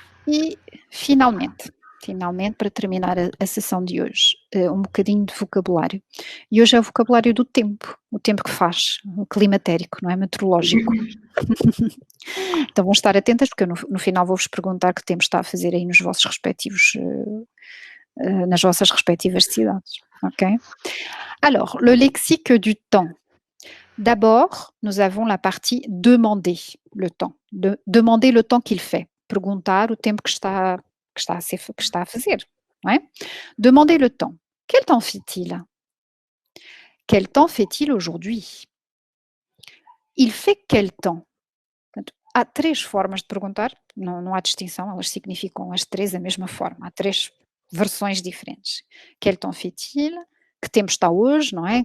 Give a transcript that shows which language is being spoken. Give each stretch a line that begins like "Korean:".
Portuguese: E, finalmente, para terminar a sessão de hoje, um bocadinho de vocabulário. E hoje é o vocabulário do tempo, o tempo que faz, o climatérico, não é? Meteorológico. Então vão estar atentas, porque eu no final vou-vos perguntar que tempo está a fazer aí nos vossos respectivos, nas vossas respectivas cidades, ok?
French: Alors, le lexique du temps. D'abord, nous avons la partie demander le temps, demander le temps qu'il fait.
Portuguese: Perguntar o tempo que está a fazer, não é?
French: Demander le temps. Quel temps fait-il? Quel temps fait-il aujourd'hui? Il fait quel temps?
Portuguese: Portanto, há três formas de perguntar, não há distinção, elas significam as três a mesma forma, há três versões diferentes.
French: Quel temps fait-il?
Portuguese: Que tempo está hoje, não é?